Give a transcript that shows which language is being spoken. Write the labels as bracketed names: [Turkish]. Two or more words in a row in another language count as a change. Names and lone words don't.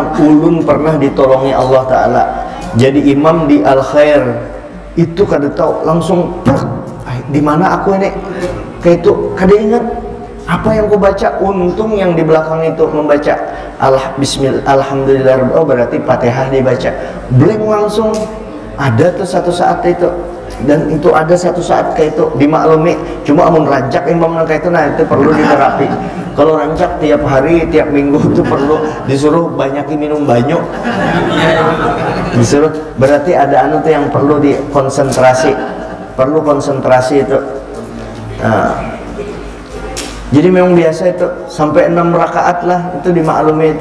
[Banjar] Ulun pernah ditolongi Allah Ta'ala jadi imam di Al Khair, itu kada tahu langsung di mana aku ini, kayak itu kada ingat apa yang ku baca. [Indonesian] Untung yang di belakang itu membaca alhamdulillah, oh berarti Fatihah dibaca, blank langsung. Ada tuh satu saat itu dan itu ada satu saat kayak itu dimaklumi, [Banjar] cuma amun rancak imam nang kayak itu, nah itu perlu diterapi. [Indonesian] Kalau rancak tiap hari tiap minggu itu perlu disuruh banyakin minum banyak, disuruh, berarti ada anu tuh yang perlu dikonsentrasi, perlu konsentrasi itu. Nah, jadi memang biasa itu sampai 6 rakaat lah itu dimaklumi itu.